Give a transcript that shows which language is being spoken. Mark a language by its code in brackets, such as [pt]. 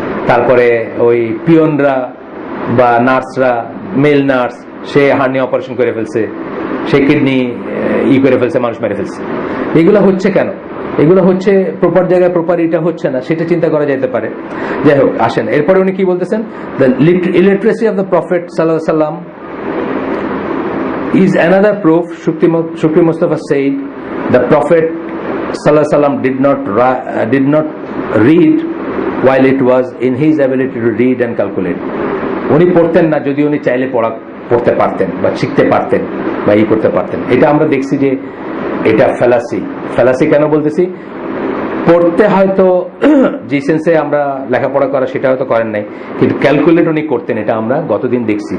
[bn] তারপরে ওই পিয়নরা বা নার্সরা, মেল নার্স, সে হার্নিয়া অপারেশন করে ফেলছে, সে কিডনি করে ফেলছে, মানুষ মেরে ফেলছে। এগুলো হচ্ছে কেন? এগুলো হচ্ছে প্রপার জায়গায় প্রপার এটা হচ্ছে না, সেটা চিন্তা করা যেতে পারে। যাই হোক, আসেন এরপরে উনি কি বলতেছেন, [en] The illiteracy of the prophet সাল্লাল্লাহু আলাইহি ওয়াসাল্লাম is another proof. Shukri Mustafa said the Prophet Sallallahu Alaihi Wasallam did not read while it was in his ability to read and calculate. [bn] উনি পড়তেন না, যদি উনি চাইলে পড়তে পারতেন বা শিখতে পারতেন বা করতে পারতেন। এটা আমরা দেখছি যে এটা ফ্যালাসি কেন বলতেছি, পড়তে হয়তো যে সেন্সে আমরা লেখাপড়া করা সেটা হয়তো করেন নাই, কিন্তু ক্যালকুলেট উনি করতেন, এটা আমরা গতদিন দেখছি।